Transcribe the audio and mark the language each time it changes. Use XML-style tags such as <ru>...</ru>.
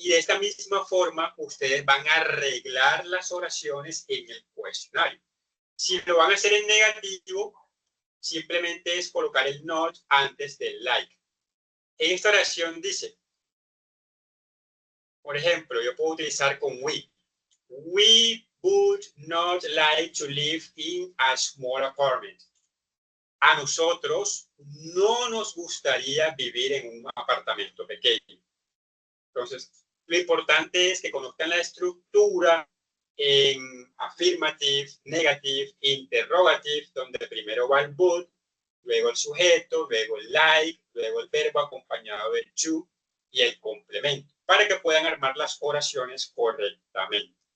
<es>Y de esta misma forma, ustedes van a arreglar las oraciones en el cuestionario. Si lo van a hacer en negativo, simplemente es colocar el not antes del like. En esta oración dice, por ejemplo, yo puedo utilizar con we.</es> <en>We would not like to live in a small apartment.</en> <es>A nosotros no nos gustaría vivir en un apartamento pequeño. Entonces, lo importante es que conozcan la estructura en affirmative, negative, interrogative, donde primero va el would, luego el sujeto, luego el like, luego el verbo acompañado del to y el complemento, para que puedan armar las oraciones correctamente.</es>